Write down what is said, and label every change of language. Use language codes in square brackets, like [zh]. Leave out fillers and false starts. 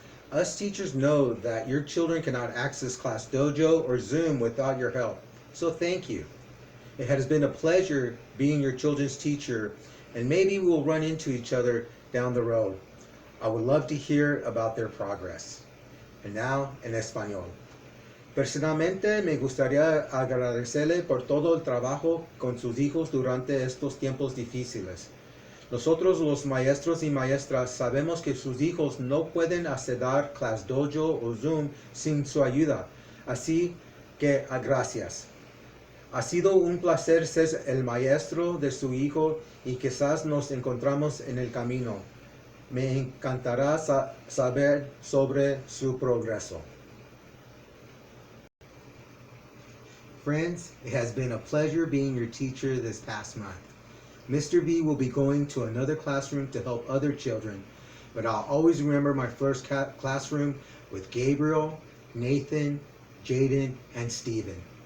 [en] Us teachers know that your children cannot access Class Dojo or Zoom without your help, so thank you. It has been a pleasure being your children's teacher, and maybe we will run into each other down the road. I would love to hear about their progress. And now, [es] en español. Personalmente, me gustaría agradecerle por todo el trabajo con sus hijos durante estos tiempos difíciles. Nosotros, los maestros y maestras, sabemos que sus hijos no pueden acceder a Class Dojo o Zoom sin su ayuda. Así que, gracias. Ha sido un placer ser el maestro de su hijo y quizás nos encontramos en el camino. Me encantará saber sobre su progreso. [en] Friends, it has been a pleasure being your teacher this past month. Mr. B will be going to another classroom to help other children, but I'll always remember my first classroom with Gabriel, Nathan, Jaden, and Stephen.